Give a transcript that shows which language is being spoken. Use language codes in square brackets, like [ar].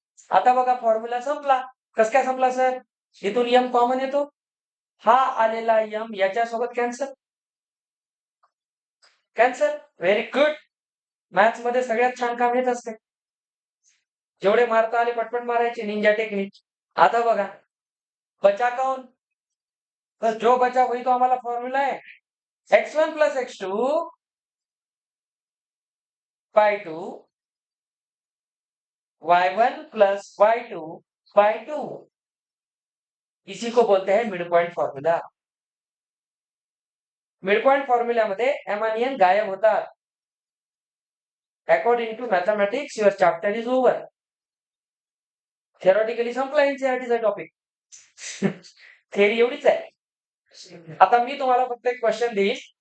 [mr] आता बघा फॉर्म्युला संपला. कस काय संपला सर? इथून m कॉमन येतो, हा आलेला m याच्यासोबत कॅन्सल. Very good. मॅथ्स मध्ये सगळ्यात छान काम येत असते. जेवढे मारता आले पटपट मारायचे, निंजा टेक्निक. आता बघा, [hi] बचा कौन? तर जो बचा वही तो हमारा फॉर्मूला है x1 plus x2 bye 2 y1 plus y2 bye 2. इसी को बोलते हैं mid point formula. [mr] Mid point फॉर्म्युल्यामध्ये M आणि एन गायब होतात. [en] According to mathematics your chapter is over. [mr] Theoretically संपला एनसीईआरटीचा टॉपिक. थेअरी एवढीच आहे. आता मी तुम्हाला फक्त एक क्वेश्चन देईल.